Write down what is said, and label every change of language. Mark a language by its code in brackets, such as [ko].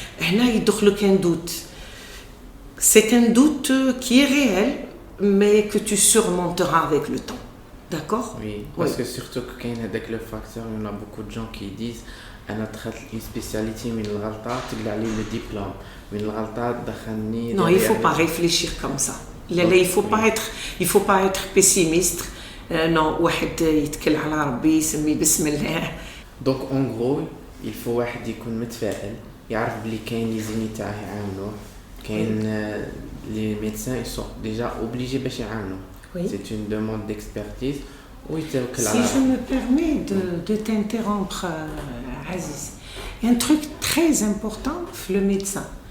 [fr] Et là, il y a un doute. C'est un doute qui est réel, mais que tu surmonteras avec le temps. D'accord? Oui, parce que surtout qu'il y a le facteur, il y en a beaucoup de gens qui disent [ar] أنا دخلت [fr] une spécialité [ar] من الغلطة تقلع لي [fr] le diplôme [ar] من الغلطة دخلني. [fr] Non, il faut pas réfléchir comme ça. Il faut pas être pessimiste. [ar] Non, واحد يتكل على ربي يسمي بسم الله. [fr] Donc en gros, il faut [ar] واحد يكون متفائل يعرف بلي كاين لي زيني تاعه يعاونوه كاين [fr] les médecins ils sont déjà obligés [ar] باش يعاونوه. [fr] Oui. C'est une demande d'expertise. Oui, si je me permets de t'interrompre, Aziz, il y a un truc très important le médecin.